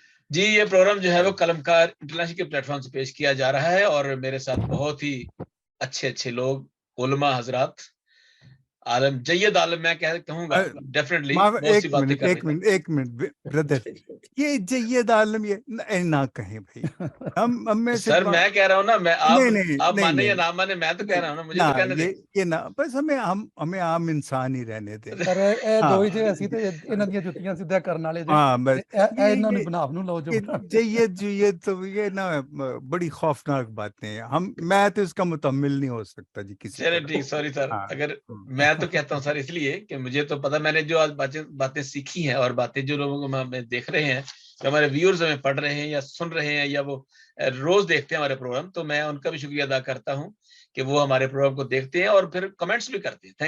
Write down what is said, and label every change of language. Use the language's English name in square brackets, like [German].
[Urdu] جی یہ پروگرام جو ہے وہ قلمکار انٹرنیشنل کے پلیٹ فارم سے پیش کیا جا رہا ہے, اور میرے ساتھ بہت ہی اچھے لوگ, علماء حضرات, عالم جید عالم میں کہوں گا ڈیفینیٹلی بہت سی باتیں کر رہے ہیں. ایک منٹ بردر, یہ جید عالم یہ نہ کہیں بھائی, ہم میں سے سر میں کہہ رہا ہوں نا, میں آپ مانے یا نہ مانے, میں تو کہہ رہا ہوں نا, مجھے تو کہنے دیں. یہ نہ, بس ہمیں عام انسان ہی رہنے دیں. [Punjabi] سر اے دو ہی جے اسی تے انہاں دی جُتیاں سیدھا کرن والے جے, ہاں بس انہاں نے بنا نو لو جو [Urdu] جید تو یہ نا بڑی خوفناک باتیں ہیں, میں تو اس کا متحمل نہیں ہو سکتا جی کسی چلے طرح. ٹھیک, سوری سر, اگر میں تو کہتا ہوں سر اس لیے کہ مجھے تو پتا, میں نے جو آج باتیں سیکھی ہیں اور باتیں جو لوگوں کو ہمیں دیکھ رہے ہیں, جو ہمارے ویورز ہمیں پڑھ رہے ہیں یا سن رہے ہیں یا وہ روز دیکھتے ہیں ہمارے پروگرام, تو میں ان کا بھی شکریہ ادا کرتا ہوں کہ وہ ہمارے پروگرام کو دیکھتے ہیں اور پھر کمنٹس بھی کرتے ہیں.